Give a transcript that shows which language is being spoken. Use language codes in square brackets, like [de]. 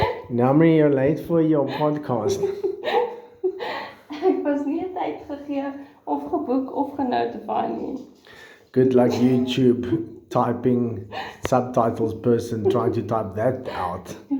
[en] Namri, you're late for your podcast. [af] Ek was nie tyd gegee of geboek of genotify nie. [en] Good luck YouTube typing subtitles person trying to type that out.